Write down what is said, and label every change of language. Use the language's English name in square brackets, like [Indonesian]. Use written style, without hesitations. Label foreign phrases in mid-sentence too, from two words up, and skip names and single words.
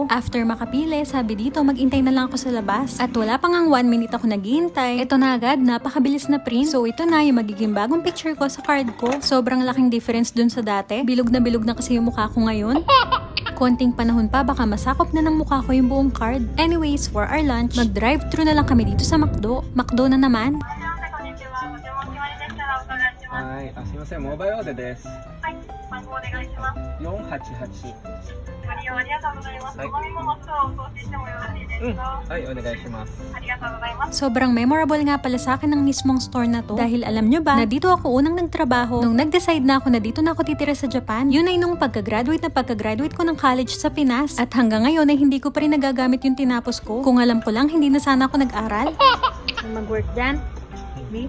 [Filipino] After makapili, sabi dito maghintay na lang ako sa labas. At wala pang ang 1 minute ako naghihintay. Ito na agad, napakabilis na print. So ito na yung magiging bagong picture ko sa card ko. Sobrang laking difference dun sa dati. Bilog na kasi yung mukha ko ngayon. Konting panahon pa, baka masakop na ng mukha ko yung buong card. [English] Anyways, for our lunch, [Filipino] mag-drive-thru na lang kami dito sa McDo. McDo na naman. [Japanese] はい。すいません。モバイルオーダーです。はい、番号お願いします。 488。ご利用ありがとうございます。はいお飲み物等をお送りしてもよろしいですか？はい、お願いします。ありがとうございます。 [Filipino] Sobrang memorable nga pala sa akin ng mismong store na to. Dahil alam nyo ba, na dito ako unang nagtrabaho. Nung nag-decide na ako na dito na ako titira sa Japan, yun ay nung pagka-graduate ko ng college sa Pinas. At hanggang ngayon ay hindi ko pa rin nagagamit yung tinapos ko. Kung alam ko lang, hindi na sana ako nag-aral. Mag-work dyan. B?